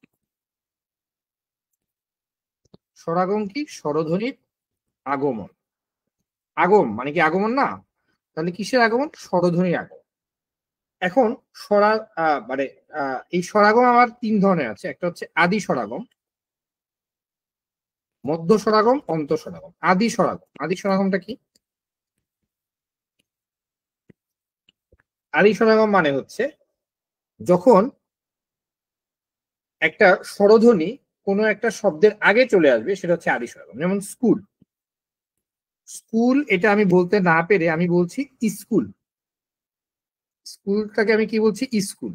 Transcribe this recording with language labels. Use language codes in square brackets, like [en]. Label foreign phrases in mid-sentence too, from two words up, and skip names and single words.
[bn] স্বরাগম কি? স্বরধ্বনির আগমন। আগম মানে কি আগমন না? তাহলে কিসের আগমন? স্বরধ্বনির আগমন। এখন মানে এই স্বরাগম আমার 3 ধরনের আছে। একটা হচ্ছে আদি স্বরাগম, মধ্য স্বরাগম, অন্ত স্বরাগম। আদি স্বরাগম, আদি স্বরাগমটা কি? আদি স্বরাগম মানে হচ্ছে যখন একটা স্বরধ্বনি কোনো একটা শব্দের আগে চলে আসবে, সেটা হচ্ছে আদি স্বরাগম। যেমন স্কুল, স্কুল এটা আমি বলতে না পেরে আমি বলছি স্কুল। স্কুলটাকে আমি কি বলছি? স্কুল।